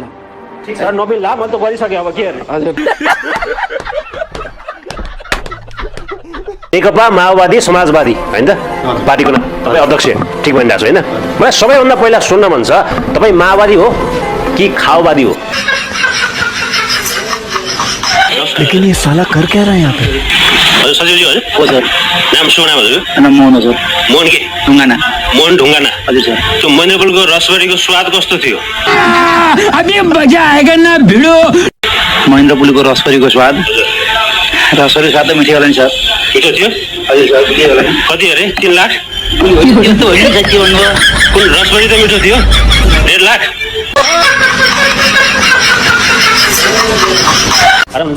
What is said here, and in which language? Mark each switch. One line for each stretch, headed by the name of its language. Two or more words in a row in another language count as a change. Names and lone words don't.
Nepali: ठिक छ नमिल्ला, मैले त गरिसकेँ, अब के गर्ने? हजुर नेकपा माओवादी समाजवादी होइन त पार्टीको नाम, तपाईँ अध्यक्ष ठिक भनिरहेको छु होइन? मलाई सबैभन्दा पहिला सुन्न मन छ, तपाईँ माओवादी हो कि खाओवादी हो?
Hindi: लेकिन ये साला कर क्या रहा है यहाँ पे?
Nepali: हजुर सचिवजी, हजुर नाम शुभ नाम हजुर? नाम मोहन हजुर। मोहन के? ढुङ्गाना। मोहन ढुङ्गाना। हजुर सर। त्यो महेन्द्रपुलको रसबरीको स्वाद कस्तो थियो?
Hindi: अभी मजा आएगा ना भिडो।
Nepali: महेन्द्रपुलको रसबरीको स्वाद, रसबरी स्वाद त मिठो होला नि सर। मिठो थियो? हजुर सर मिठो होला। कति अरे? 3 लाख? त्यस्तो होइन नि साँच्ची भन्नुभयो। कुन रसबरी त मिठो थियो? 1.5 लाख? आराम हुन्छ?